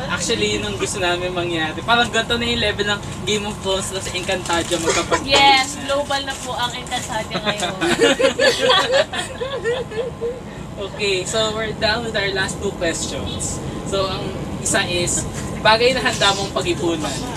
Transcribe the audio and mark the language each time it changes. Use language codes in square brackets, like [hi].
[tl] Yun ang gusto namin mangyari. Parang ganito na yung level ng Game of Thrones na sa Encantadia magkapag-. Yes, global na po ang Encantadia ngayon. [en] Okay, so we're down with our last two questions. [tl] So, ang isa is, bagay na handa mong pag-ipunan.